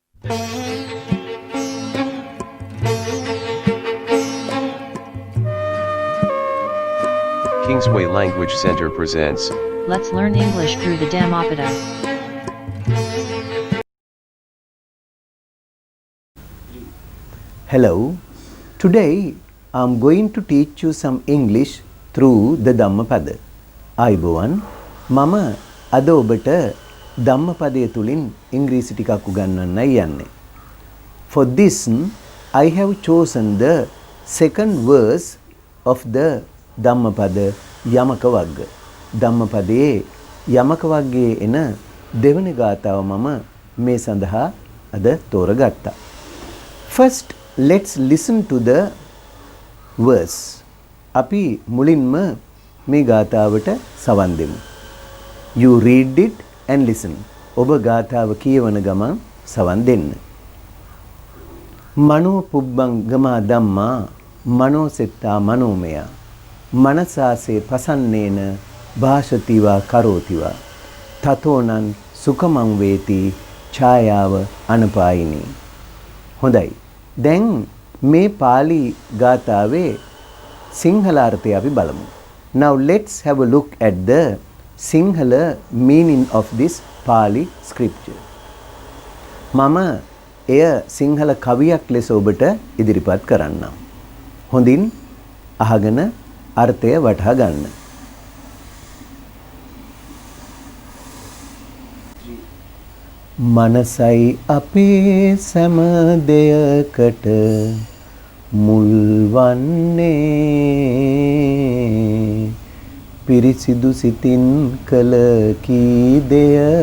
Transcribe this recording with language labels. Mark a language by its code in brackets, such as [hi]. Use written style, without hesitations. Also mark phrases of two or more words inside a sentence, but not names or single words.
[en] Kingsway Language Center presents Let's learn English through the Dhammapada. Hello, today I'm going to teach you some English through the Dhammapada. [si] ආයුබෝවන් මම අද ඔබට ධම්මපදයේ තුලින් ඉංග්‍රීසි ටිකක් උගන්වන්නයි යන්නේ. [en] For this I have chosen the second verse of the Dhammapada යමක වග්ග. [si] ධම්මපදයේ යමක වග්ගයේ එන දෙවන ගාථාව මම මේ සඳහා අද තෝරගත්තා. [en] First let's listen to the verse. [si] අපි මුලින්ම මේ ගාථාවට සවන් දෙමු. [en] You read it and listen. [si] ඔබ ගාථාව කියවන ගමන් සවන් දෙන්න. [pi] මනෝ පුබ්බංගමා ධම්මා මනෝ සෙත්තා මනෝමය මනසාසේ පසන්නේන භාෂතිවා කරෝතිවා තතෝනං සුඛමං වේති ඡායාව අනපායිනී. [si] හොඳයි. දැන් මේ පාලි ගාථාවේ සිංහල අර්ථය අපි බලමු. [en] Now let's have a look at the Sinhala meaning of this Pali scripture. [si] මම එය සිංහල කවියක් ලෙස ඔබට ඉදිරිපත් කරන්නම්. හොඳින් අහගෙන අර්ථය වටහා ගන්න. මනසයි අපේ සෑම දෙයකට මුල් වන්නේ පිරිසිදු සිතින් කළ කී දෙය